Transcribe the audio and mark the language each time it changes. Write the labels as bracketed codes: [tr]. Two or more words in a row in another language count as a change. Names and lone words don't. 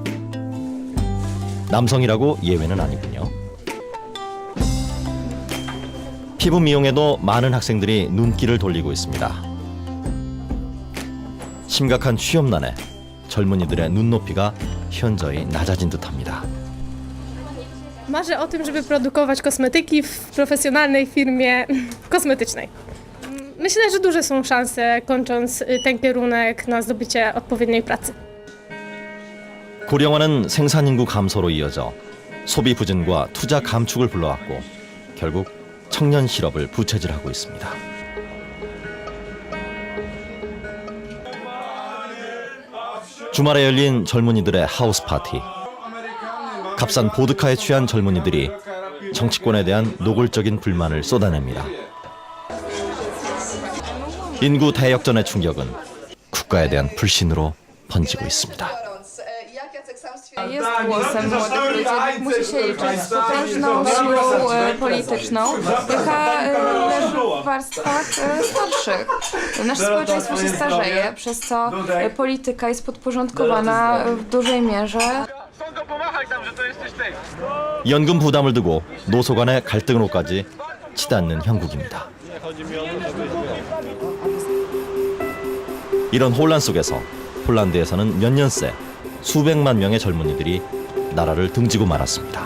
[ko] 남성이라고 예외는 아니군요. 피부 미용에도 많은 학생들이 눈길을 돌리고 있습니다. 심각한 취업난에 젊은이들의 눈높이가 현저히 낮아진 듯합니다. [pl] Marzę o tym, żeby produkować kosmetyki w profesjonalnej firmie kosmetycznej. Myślę, że duże są szanse, kończąc ten kierunek, na zdobycie odpowiedniej pracy. [ko] 고령화는 생산 인구 감소로 이어져 소비 부진과 투자 감축을 불러왔고 결국 청년 실업을 부채질하고 있습니다. 주말에 열린 젊은이들의 하우스 파티. 값싼 보드카에 취한 젊은이들이 정치권에 대한 노골적인 불만을 쏟아냅니다. 인구 대역전의 충격은 국가에 대한 불신으로 번지고 있습니다. [pl] Jest głosem młodych ludzi, musi się liczyć z potężną siłą polityczną, jaka leży w warstwach starszych. Nasze społeczeństwo się starzeje, przez co polityka jest podporządkowana w dużej mierze. [ko] 연금 부담을 두고 노소 간의 갈등으로까지 치닫는 형국입니다. 이런 혼란 속에서 폴란드에서는 몇 년 새 수백만 명의 젊은이들이 나라를 등지고 말았습니다.